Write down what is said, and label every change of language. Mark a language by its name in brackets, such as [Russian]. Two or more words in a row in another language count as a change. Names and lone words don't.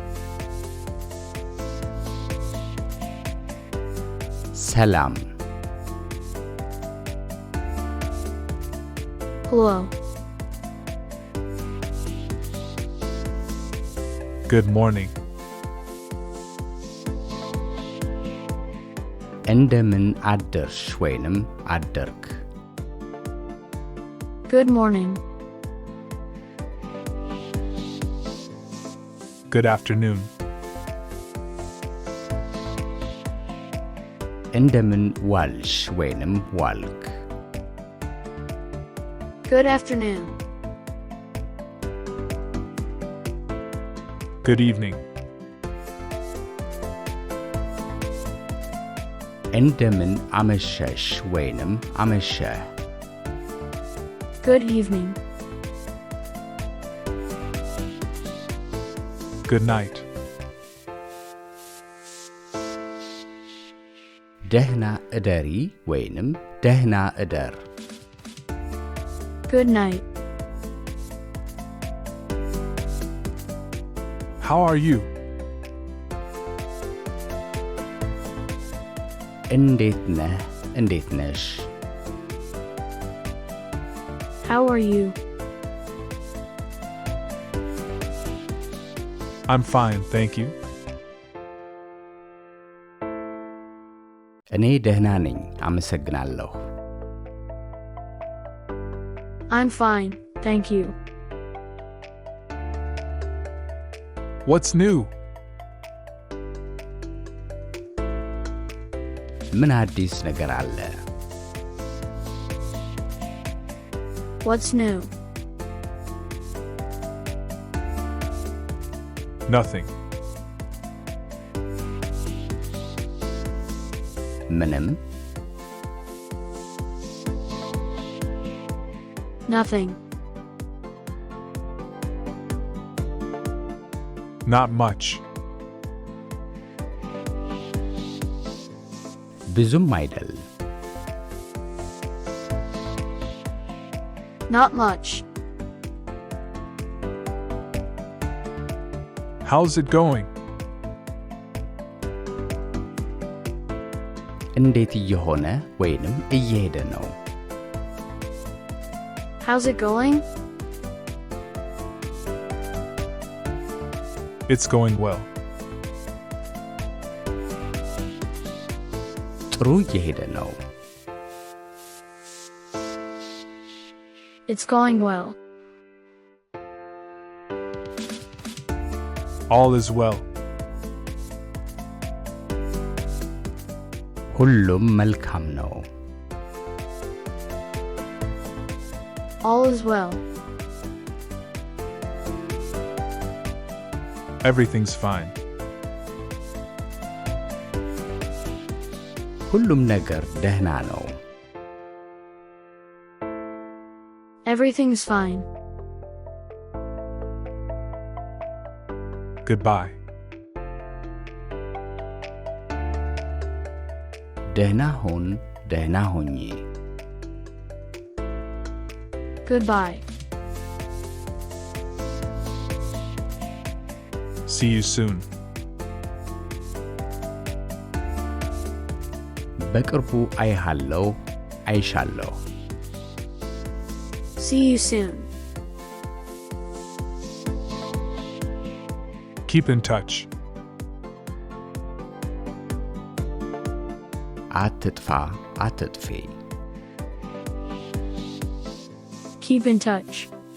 [Amharic] ሰላም። [English] Hello. Good morning. [Amharic] እንደምን አደርሽ ወይንም አደርክ? [English] Good morning. Good afternoon. [Amharic] እንደምን ዋልሽ ወይንም ዋልክ? [English] Good afternoon. Good evening. [Amharic] እንደምን አመሸሽ ወይንም አመሸህ? [English] Good evening. Good night. [Amharic] ደህና እደሪ ወይንም ደህና እደር። [English] Good night. How are you? [Amharic] እንዴት ነህ? እንዴት ነሽ? [English] How are you? I'm fine, thank you. [Amharic] እኔ ደህና ነኝ፣ አመሰግናለሁ። [English] I'm fine, thank you. What's new? [Amharic] ምን አዲስ ነገር አለ? [English] What's new? Nothing. [Amharic] ምንም? [English] Nothing. Not much. [Amharic] ብዙም አይደል? [English] Not much. How's it going? [Amharic] እንዴት እየሆነ ወይንም እየሄደ ነው? [English] How's it going? It's going well. [Amharic] ጥሩ እየሄደ ነው። [English] It's going well. All is well. [Amharic] ሁሉም መልካም ነው። [English] All is well. Everything's fine. [Amharic] ሁሉም ነገር ደህና ነው። [English] Everything's fine. Goodbye. [Amharic] ደህና ሁን፣ ደህና ሁኚ። [English] Goodbye. See you soon. [Amharic] በቅርቡ አይሃለሁ፣ አይሻለሁ። [English] See you soon. Keep in touch. [Amharic] አትጥፋ፣ አትጥፊ። [English] Keep in touch.